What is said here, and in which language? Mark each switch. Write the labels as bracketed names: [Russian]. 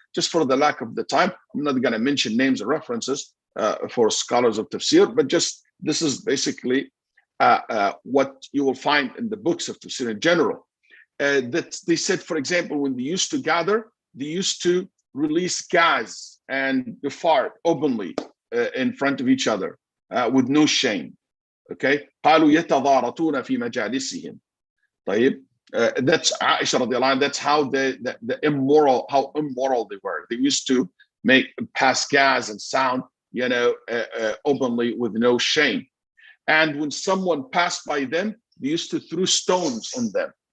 [English] Just for the lack of the time, I'm not going to mention names and references for scholars of tafsir, but just this is basically what you will find in the books of tafsir in general. That they said, for example, when they used to gather, they used to release gas and fart openly in front of each other with no shame. Okay, [Arabic] قالوا يتضارطون في مجالسهم. طيب, [English] that's Aisha radiallahu anha. That's how the immoral, how immoral they were. They used to pass gas and sound, openly with no shame. And when someone passed by them, they used to throw stones on them.